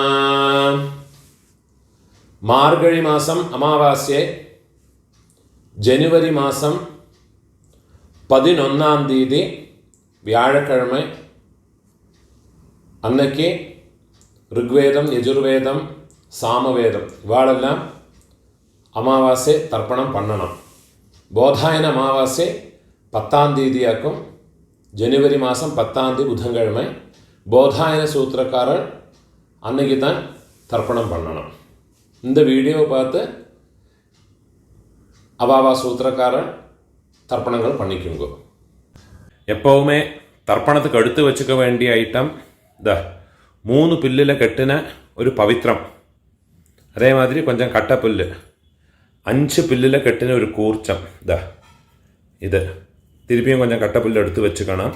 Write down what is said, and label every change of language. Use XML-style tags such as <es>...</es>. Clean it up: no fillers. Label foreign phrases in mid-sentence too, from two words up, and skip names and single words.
<ta>மார்கழி மாசம் அமாவாசை ஜனவரி மாசம் 11 தேதி வியாழக்கிழமை அன்னைக்கு ரிக்வேதம், யஜுர்வேதம், சாமவேதம் இவாளெல்லாம் அமாவாசை தர்ப்பணம் பண்ணணும். போதாயன அமாவாசை 10 தேதியாகும். ஜனவரி மாதம் 10 தேதி புதன்கிழமை போதாயன சூத்திரக்காரர் அன்னைக்கு தான் தர்ப்பணம் பண்ணணும். இந்த வீடியோவை பார்த்து அவாவா சூத்திரக்காரர் தர்ப்பணங்கள் பண்ணிக்குங்க. எப்போவுமே தர்ப்பணத்துக்கு எடுத்து வச்சுக்க வேண்டிய ஐட்டம் 3 புல்லில் கட்டின ஒரு பவித்திரம், அதே மாதிரி கொஞ்சம் கட்டப்புல், 5 புல்லில் கட்டின ஒரு கூர்ச்சம், இது திருப்பியும் கொஞ்சம் கட்டப்புல் எடுத்து வச்சுக்கணும்.</ta>